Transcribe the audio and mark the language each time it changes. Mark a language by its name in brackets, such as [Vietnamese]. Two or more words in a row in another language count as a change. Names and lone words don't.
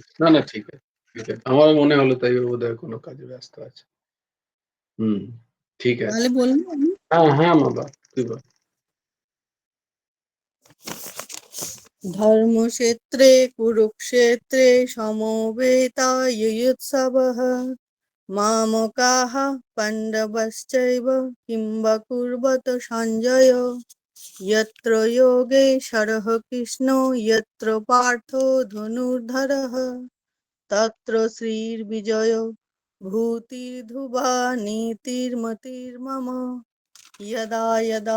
[Bangla] না না ঠিক আছে, ঠিক আছে, আমার মনে হলো তাই ও বোধহয় কোনো কাজে ব্যস্ত আছে। হুম, ঠিক আছে। তাহলে বলবো আমি। হ্যাঁ হ্যাঁ বাবা, তুই বল। [Sanskrit] धर्मक्षेत्रे कुरुक्षेत्रे সমবেতাयुत्सवः मामकाः पाण्डवश्चैव किं वा कुर्वत सञ्जय यत्र योगेश्वरः कृष्णो यत्र पार्थो धनुर्धरः तत्र श्रीर्विजयो भूतिर्ध्रुवा नीतिर्मतिर्मम यदा यदा